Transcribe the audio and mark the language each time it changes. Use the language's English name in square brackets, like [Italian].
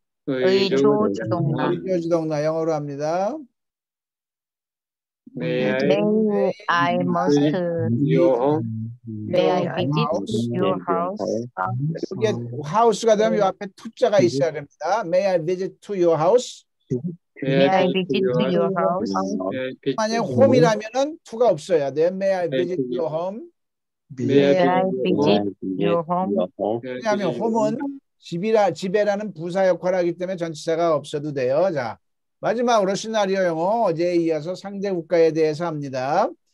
[Korean] 의조 주동사. 의조 주동사 영어로 합니다. [English] May I May I must your home? may I visit your house? [Korean] 이게 house가 되면 이 앞에 to자가 있어야 됩니다. [English] May I visit to your house? May I visit to your house? [Korean] 만약 home이라면은 to가 없어야 돼요. [English] May I visit your home? May I visit your home? [Korean] 왜냐하면 home은 집에라는 부사 역할을 하기 때문에 전치사가 없어도 돼요. 자, 마지막으로 시나리오 영어 어제에 이어서 상대 국가에 대해서 합니다.